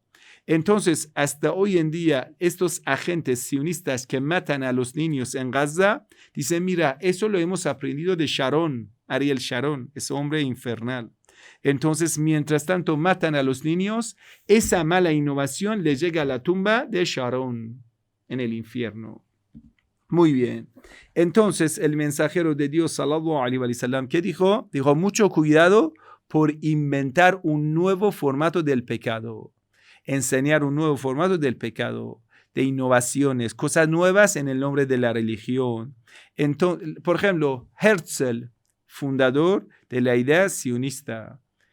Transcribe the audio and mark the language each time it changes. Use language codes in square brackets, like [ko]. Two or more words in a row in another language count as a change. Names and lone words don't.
[es] Entonces, hasta hoy en día, estos agentes sionistas que matan a los niños en Gaza, dicen, mira, eso lo hemos aprendido de Sharon, Ariel Sharon, ese hombre infernal. Entonces, mientras tanto matan a los niños, esa mala innovación le llega a la tumba de Sharon en el infierno. Muy bien. Entonces, el mensajero de Dios, [ar] صلى الله عليه وسلم, [es] ¿qué dijo? Dijo, mucho cuidado por inventar un nuevo formato del pecado. Enseñar un nuevo formato del pecado, de innovaciones, cosas nuevas en el nombre de la religión. Entonces, por ejemplo, Herzl, fundador de la idea sionista.